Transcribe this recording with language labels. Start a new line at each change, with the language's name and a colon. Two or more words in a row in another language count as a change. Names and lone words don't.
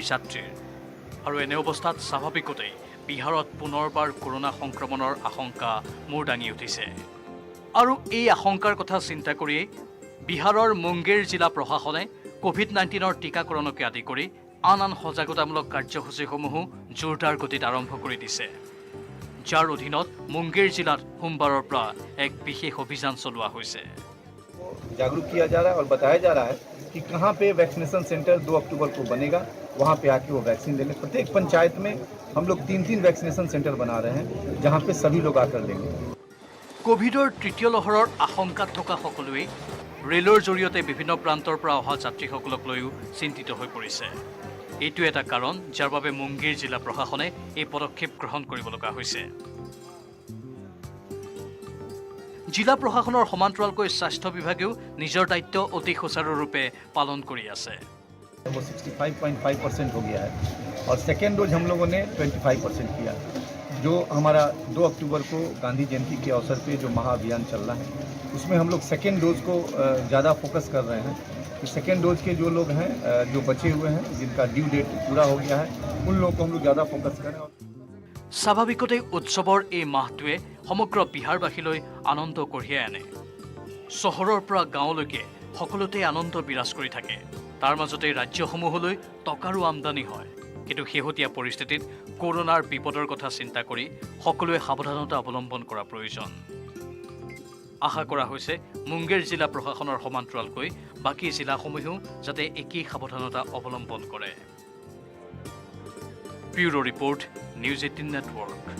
Assamese: যাত্ৰীৰ আৰু এনে অৱস্থাত স্বাভাৱিকতেই বিহাৰত পুনৰবাৰ কৰোনা সংক্ৰমণৰ আশংকা মূৰ দাঙি উঠিছে আৰু এই আশংকাৰ কথা চিন্তা কৰিয়েই বিহাৰৰ মুংগেৰ জিলা প্ৰশাসনে কোভিড-19ৰ টিকাকৰণকে আদি কৰি আন সজাগতামূলক কাৰ্যসূচীসমূহো জোৰদাৰ গতিত আৰম্ভ কৰি দিছে যাৰ অধীনত মুংগেৰ জিলাত সোমবাৰৰ পৰা এক বিশেষ অভিযান চলোৱা হৈছে
Hindi: जागरूक किया जा रहा है और बताया जा रहा है कि कहाँ पे
English: vaccination center
Hindi: 2 अक्टूबर को बनेगा वहाँ पे आके वो वैक्सीन ले लें प्रत्येक पंचायत में हम लोग 3-3
English: vaccination center
Hindi: बना रहे हैं जहाँ पे सभी लोग आकर लेंगे
Assamese: কোভিডৰ তৃতীয় লহৰৰ আশংকাত থকা সকলোৱে ৰেলৰ জৰিয়তে বিভিন্ন প্ৰান্তৰ পৰা অহা যাত্ৰীসকলক লৈও চিন্তিত হৈ পৰিছে এইটো এটা কাৰণ যাৰ বাবে মুংগেৰ জিলা প্ৰশাসনে এই পদক্ষেপ গ্ৰহণ কৰিব লগা হৈছে জিলা প্ৰশাসনৰ সমান্তৰালকৈ স্বাস্থ্য বিভাগেও নিজৰ দায়িত্ব অতি সুচাৰুৰূপে পালন কৰি আছে
Hindi: वो 65.5% हो गया है और
English: second dose
Hindi: हम लोगों ने 25% किया जो हमारा 2 अक्टूबर को गांधी जयंती के अवसर पे जो महाअभियान चल रहा है उसमें हम लोग
English: second dose
Hindi: को ज़्यादा फोकस कर रहे हैं कि
English: second dose
Hindi: के जो लोग हैं जो बचे हुए हैं जिनका
English: due date
Hindi: पूरा हो गया है उन लोगों को हम लोग ज़्यादा फोकस करें
Assamese: স্বাভাৱিকতে উৎসৱৰ এই মাহটোৱে সমগ্ৰ বিহাৰবাসীলৈ আনন্দ কঢ়িয়াই আনে চহৰৰ পৰা গাঁৱলৈকে সকলোতে আনন্দ বিৰাজ কৰি থাকে তাৰ মাজতে ৰাজ্যসমূহলৈ টকাৰো আমদানি হয় কিন্তু শেহতীয়া পৰিস্থিতিত কৰোনাৰ বিপদৰ কথা চিন্তা কৰি সকলোৱে সাৱধানতা অৱলম্বন কৰা প্ৰয়োজন আশা কৰা হৈছে মুংগেৰ জিলা প্ৰশাসনৰ সমান্তৰালকৈ বাকী জিলাসমূহেও যাতে একেই সাৱধানতা অৱলম্বন কৰে
English: bureau report
Assamese: নিউজ 18 নেটৱৰ্ক